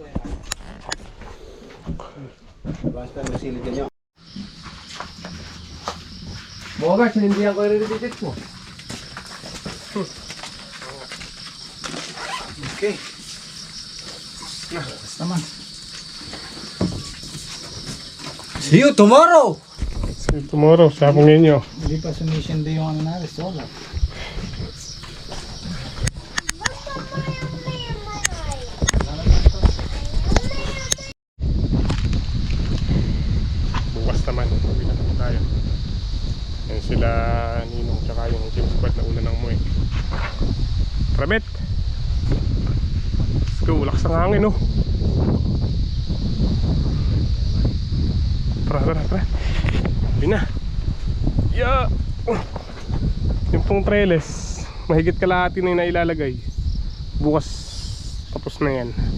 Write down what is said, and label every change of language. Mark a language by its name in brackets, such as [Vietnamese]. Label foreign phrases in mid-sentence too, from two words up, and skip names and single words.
[Filipino] Basta masilid niya. Boga, sinindihan ko yung repeated mo. Okay. [English] Basta man. See you tomorrow! See you tomorrow, [Filipino] sabong ninyo. Hindi pa sumisindi yung ano na, solar. Bukas naman, mabigat naman tayo. Yan sila Ninong tsaka yung team squad na una ng Moy. [English] Rabet! Let's go, [Filipino] lakas ng hangin oh. Tara. Sabi na. Yeah. Yung pong trellis, mahigit kalahati na yung nailalagay. Bukas tapos na yan.